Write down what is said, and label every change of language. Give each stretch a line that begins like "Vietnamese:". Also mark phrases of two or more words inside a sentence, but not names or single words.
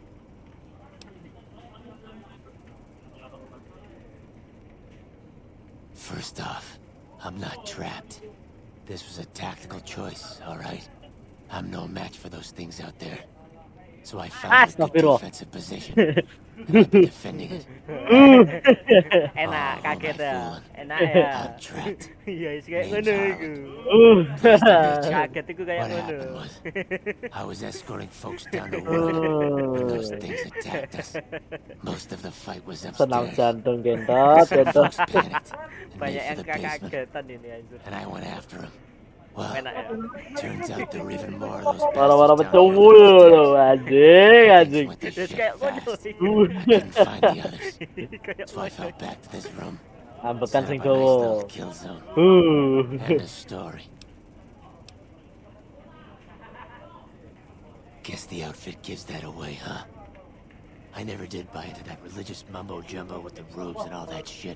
English: First off, I'm not trapped. This was a tactical choice, all right? I'm no match for those things out there. So I found this good defensive position, and I've been defending it.
Javanese: Enak, kaget ya. Enak
English: I'm
Javanese: ya.
English: trapped.
Javanese: Iya, kayak
English: Name's
Javanese: ngono
English: Harlan.
Javanese: iku.
English: Pleased to meet you.
Javanese: Kaget iku kayak
English: What
Javanese: ngono.
English: happened was, I was escorting folks down to work when those things attacked us. Most of the fight was
Javanese: Senam
English: upstairs.
Javanese: jantung gentot,
English: Some
Javanese: gentot.
English: folks panicked and made
Indonesian: Banyak
English: for
Indonesian: yang
English: the basement,
Indonesian: kagetan ini anjir.
English: and I went after them. Well,
Indonesian: Enak ya.
English: turns out there were even more of those
Javanese: Para-para
English: bastards down here
Javanese: pecungul
English: than
Javanese: loh, anjing, anjing.
English: went to
Javanese: Terus
English: shit
Javanese: kayak ngono
English: fast.
Javanese: iku.
English: I couldn't find the others,
Javanese: Kayak
English: so I fell back to this room.
Javanese: Ambekan
English: Set
Javanese: sing
English: up a nice little
Javanese: dawa.
English: kill zone. And a story. Guess the outfit gives that away, huh? I never did buy into that religious mumbo-jumbo with the robes and all that shit.